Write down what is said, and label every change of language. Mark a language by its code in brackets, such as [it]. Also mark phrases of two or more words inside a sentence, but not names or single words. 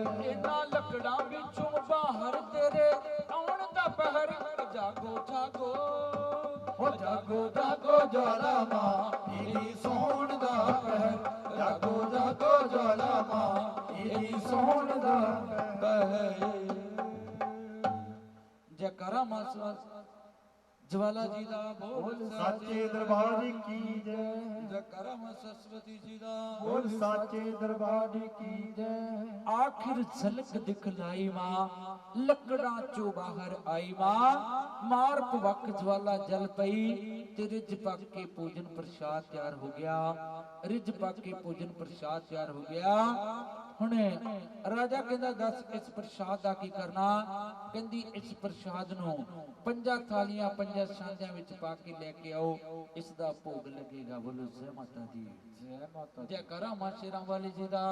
[pa] ਇਨ੍ਹਾਂ ਲੱਕੜਾਂ ਵਿਚੋਂ ਬਾਹਰ ਤੇਰੇ ਆਉਣ ਦਾ ਪਹਿਰ। ਜਾਗੋ ਜਾਗੋ ਓ ਜਾਗੋ ਜਾਗੋ ਜਵਾਲਾ ਮਾਂ, ਇੰਨੀ ਸੌਣ ਦਾ ਪਹਿਰ, ਜਾਗੋ ਜਾਗੋ ਜਵਾਲਾ ਮਾਂ, ਇੰਨੀ ਸੌਣ ਦਾ ਪਹਿਰ। ਜੈਕਾਰਾ ਮਾਂ ਜਵਾਲਾ ਜੀ ਦਾ ਬੋਲ ਸਾਚੇ ਦਰਬਾਰ ਕੀ ਜੈ, ਜੈਕਾਰਾ ਮਾਂ ਸਰਸਵਤੀ ਜੀ ਦਾ ਬੋਲ ਸਾਚੇ ਦਰਬਾਰ ਕੀ ਜੈ। ਆਖ਼ਿਰ ਝਲਕ ਦਿਖਲਾਈ ਮਾਂ, ਲੱਕੜਾਂ ਚੋਂ ਬਾਹਰ ਆਈ ਮਾਂ, ਮਾਰ ਪਵਕ ਜਵਾਲਾ ਜਲ ਪਈ ਤੇ ਰਿੱਝ ਪੱਕ ਕੇ ਭੋਜਨ ਪ੍ਰਸਾਦ ਤਿਆਰ ਹੋ ਗਿਆ। ਰਿੱਝ ਪੱਕ ਕੇ ਭੋਜਨ ਪ੍ਰਸਾਦ ਤਿਆਰ ਹੋ ਗਿਆ। ਹੁਣ ਰਾਜਾ ਕਹਿੰਦਾ ਦੱਸ ਇਸ ਪ੍ਰਸਾਦ ਦਾ ਕੀ ਕਰਨਾ। ਕਹਿੰਦੀ ਇਸ ਪ੍ਰਸਾਦ ਨੂੰ ਪੰਜਾਂ ਥਾਲੀਆਂ ਪੰਜਾਂ ਸਾਂਝਾਂ ਵਿਚ ਪਾ ਕੇ ਲੈਕੇ ਆਓ, ਇਸ ਦਾ ਭੋਗ ਲੱਗੇਗਾ। ਬੋਲੋ ਜੈ ਮਾਤਾ ਦੀ, ਜੈ ਮਾਤਾ ਦੀ। ਜੈਕਾਰਾ ਮਾਂ ਸ਼ੇਰਾਂ ਵਾਲੀ ਜੀ ਦਾ